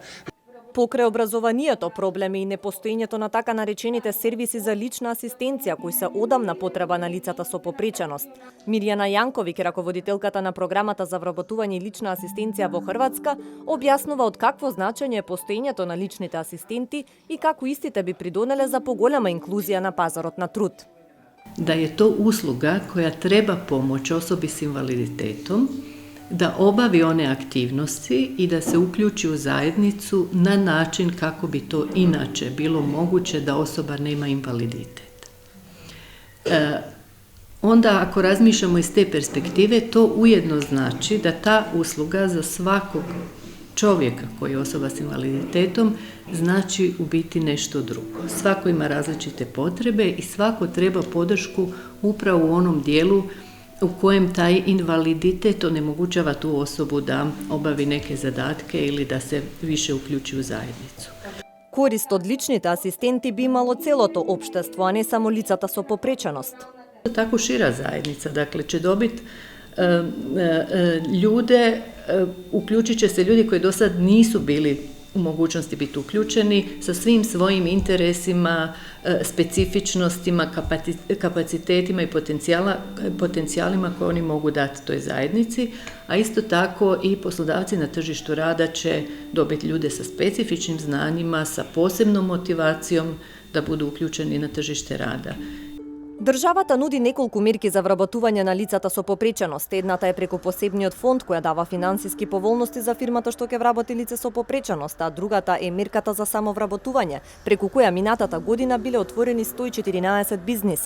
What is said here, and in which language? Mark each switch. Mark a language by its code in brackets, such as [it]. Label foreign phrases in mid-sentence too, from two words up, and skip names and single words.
[mk] Покрај образованието, проблеми и непостоењето на така наречените сервиси за лична асистенција, кои се одамна потреба на лицата со попреченост. Мирјана Јанковиќ, раководителката на програмата за вработување и лична асистенција во Хрватска, објаснува од какво значење е постоењето на личните асистенти и како истите би придонеле за поголема инклузија на пазарот на труд. [hr] Да je to usluga koja treba pomoć osobi s invaliditetom da obavi one aktivnosti i da se uključi u zajednicu na način kako bi to inače bilo moguće da osoba nema invaliditet. Onda ako razmišljamo iz te perspektive, to ujedno znači da ta usluga za svakog čovjeka koji je osoba s invaliditetom znači u biti nešto drugo. Svako ima različite potrebe i svako treba podršku upravo u onom dijelu u kojem taj invaliditet onemogućava tu osobu da obavi neke zadatke ili da se više uključi u zajednicu. [mk] Корист од личните асистенти би имало целото општество, а не само лицата со попреченост. [hr] Tako šira zajednica, dakle će dobiti ljude, uključit će se ljudi koji do sad nisu bili u mogućnosti biti uključeni sa svim svojim interesima, specifičnostima, kapacitetima i potencijalima koje oni mogu dati toj zajednici, a isto tako i poslodavci na tržištu rada će dobiti ljude sa specifičnim znanjima, sa posebnom motivacijom da budu uključeni na tržište rada. [mk] Државата нуди неколку мерки за вработување на лицата со попреченост. Едната е преку посебниот фонд која дава финансиски поволности за фирмата што ќе вработи лице со попреченост, а другата е мерката за самовработување, преку која минатата година биле отворени 114 бизниси.